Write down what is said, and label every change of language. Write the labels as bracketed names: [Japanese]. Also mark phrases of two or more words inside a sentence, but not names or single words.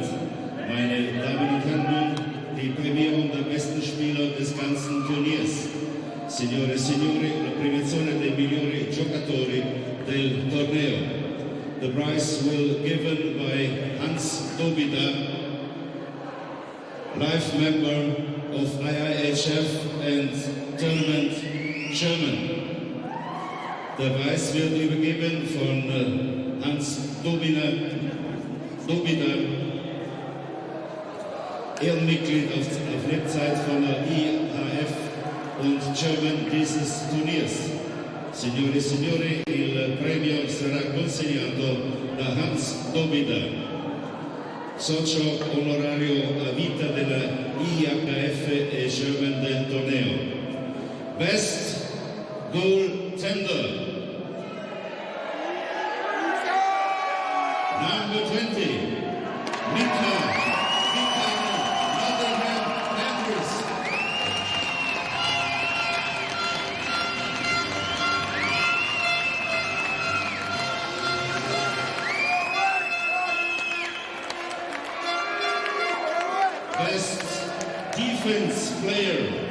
[German] Meine Damen und Herren, die Premierung der besten Spieler des ganzen Turniers. [Italian] Signore e signori, la premiazione dei migliori giocatori del torneo. [English] The prize will given by Hans Dobida, life member of IIHF and tournament chairman. [German] Der Preis wird übergeben von Hans Dobida, Ehrenmitglied auf Lebzeit von der IIHF und Chairman dieses Turniers. [Italian] Signore e signori, il premio sarà consegnato da Hans Dobida, socio onorario a vita della IIHF e Chairman del torneo. [English] Best goaltender. Number 20, Mika, Nottingham Panthers. Best defense player.